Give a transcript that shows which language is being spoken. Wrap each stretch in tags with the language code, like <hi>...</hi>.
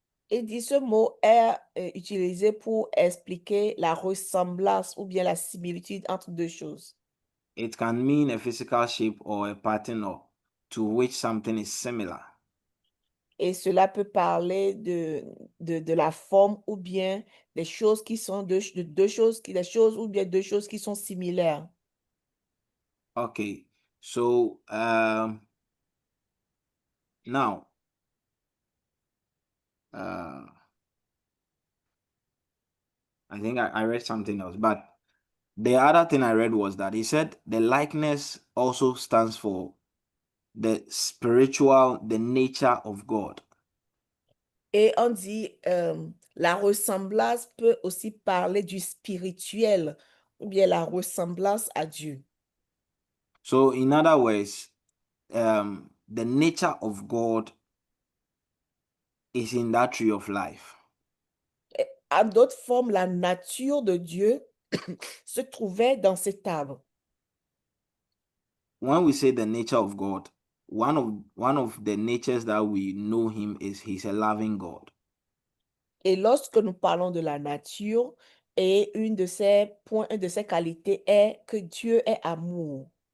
<fr>Il dit ce mot est utilisé pour expliquer la ressemblance ou bien la similitude entre deux choses.</fr> <en>It can mean a physical shape or a pattern or to which something is similar.</en> <fr>Et cela peut parler de la forme ou bien des choses qui sont des choses ou bien deux choses qui sont similaires.</fr> <en>Okay, so now I think I read something else, but the other thing I read was that he said the likeness also stands for the spiritual, the nature of God.</en> <fr>Et on dit la ressemblance peut aussi parler du spirituel ou bien la ressemblance à Dieu.</fr> <en>So, in other words, the nature of God is in that tree of life.</en> <fr>En d'autres formes, la nature de Dieu se trouvait dans cet arbre.</fr> <en>When we say the nature of God, one of the natures that we know him is he's a loving God.</en> <fr>Et lorsque nous parlons de la nature, et une de ses points, une de ses qualités est que Dieu est amour.</fr>